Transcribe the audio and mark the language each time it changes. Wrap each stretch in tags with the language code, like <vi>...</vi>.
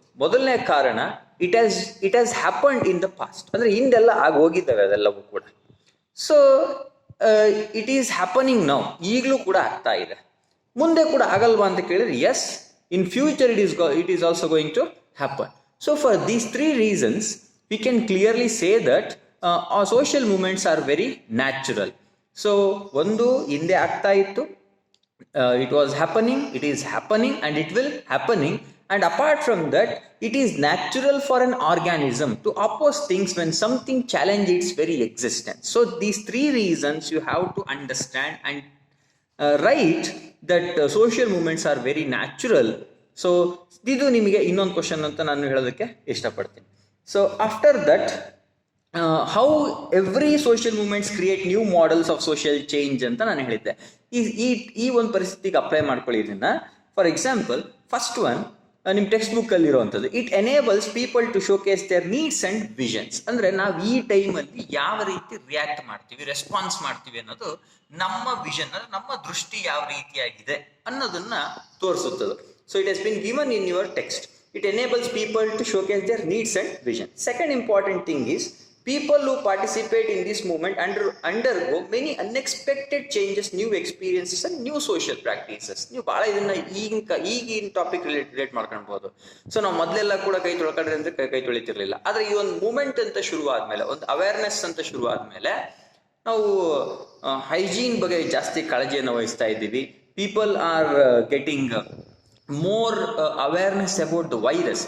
<kn>ಮೊದಲನೇ ಕಾರಣ,</kn> <en>It has happened in the past.</en> <kn>ಅಂದ್ರೆ ಹಿಂದೆಲ್ಲ ಆಗಿ ಹೋಗಿದ್ದಾವೆ ಅದೆಲ್ಲವೂ ಕೂಡ.</kn> <en>so it is happening now,</en> <kn>ಈಗಲೂ ಕೂಡ ಆಗ್ತಾ ಇದೆ. ಮುಂದೆ ಕೂಡ ಆಗಲ್ವಾ ಅಂತ ಕೇಳಿದ್ರೆ,</kn> <en>Yes, in future it is also going to happen. So for these 3 reasons we can clearly say that our social movements are very natural. So</en> <kn>ಒಂದು ಹಿಂದೆ ಆಗ್ತಾ ಇತ್ತು,</kn> <en>it was happening, it is happening, and it will happening, and apart from that it is natural for an organism to oppose things when something challenge its very existence. So these 3 reasons you have to understand and write that social movements are very natural.</en> <kn>So ಇದು ನಿಮಗೆ ಇನ್ನೊಂದು question ಅಂತ ನಾನು ಹೇಳೋದಕ್ಕೆ ಇಷ್ಟಪಡ್ತೀನಿ.</kn> <en>so after that how every social movements create new models of social change</en> <kn>ಅಂತ ನಾನು ಹೇಳಿದ್ದೆ. ಈ ಒಂದು ಪರಿಸ್ಥಿತಿಗೆ ಅಪ್ಲೈ ಮಾಡ್ಕೊಳ್ಳಿ ಇದನ್ನ.</kn> <en>for example, first one</en> <kn>ನಿಮ್ಮ ಟೆಕ್ಸ್ಟ್ ಬುಕ್ ಅಲ್ಲಿ ಇರುವಂಥದ್ದು,</kn> <en>It enables people to showcase their needs and visions.</en> <kn>ಅಂದ್ರೆ ನಾವು ಈ ಟೈಮಲ್ಲಿ ಯಾವ ರೀತಿ ರಿಯಾಕ್ಟ್ ಮಾಡ್ತೀವಿ, ರೆಸ್ಪಾನ್ಸ್ ಮಾಡ್ತೀವಿ ಅನ್ನೋದು ನಮ್ಮ ವಿಷನ್, ಅಂದ್ರೆ ನಮ್ಮ ದೃಷ್ಟಿ ಯಾವ ರೀತಿಯಾಗಿದೆ ಅನ್ನೋದನ್ನ ತೋರಿಸುತ್ತದೆ.</kn> <en>So it has been given in your text. It enables people to showcase their needs and vision. Second important thing is, people who participate in this movement undergo many unexpected changes, new experiences and new social practices.</en> <kn>ನೀವು ಭಾಳ ಇದನ್ನ ಈಗಿನ topic relate ಮಾಡ್ಕೊಳ್ಬಹುದು. So ನಾವು ಮೊದಲೆಲ್ಲ ಕೂಡ ಕೈ ತೊಳ್ಕೊಂಡ್ರೆ ಅಂದ್ರೆ ಕೈ ತೊಳಿತಿರ್ಲಿಲ್ಲ. ಆದ್ರೆ ಈ ಒಂದು ಮೂವ್ಮೆಂಟ್ ಅಂತ ಶುರು ಆದ್ಮೇಲೆ, ಒಂದು ಅವೇರ್ನೆಸ್ ಅಂತ ಶುರು ಆದ್ಮೇಲೆ ನಾವು ಹೈಜೀನ್ ಬಗ್ಗೆ ಜಾಸ್ತಿ ಕಾಳಜಿಯನ್ನು ವಹಿಸ್ತಾ ಇದ್ದೀವಿ.</kn> <en>People are getting more awareness about the virus.</en>